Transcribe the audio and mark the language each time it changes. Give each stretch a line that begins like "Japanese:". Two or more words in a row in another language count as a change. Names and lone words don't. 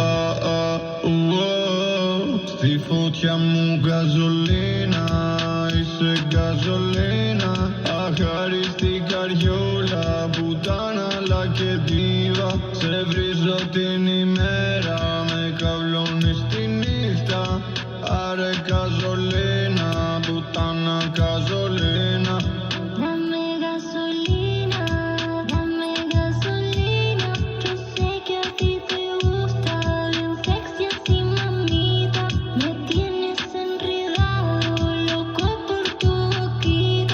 Greek: Στη φωτιά μου γαζολίνα, είσαι γαζολίνα. Αχάριστη καριόλα, πουτάνα αλλά και δίβα. Σε βρίζω την ημέρα, με καυλώνεις τη νύχτα. Άρε καζολίνα, πουτάνα καζολίνα.
Spanish: Dame gasolina, dame gasolina. Yo sé que a ti te gusta, bien sexy así mamita. Me tienes enredado, loco por tu boquita.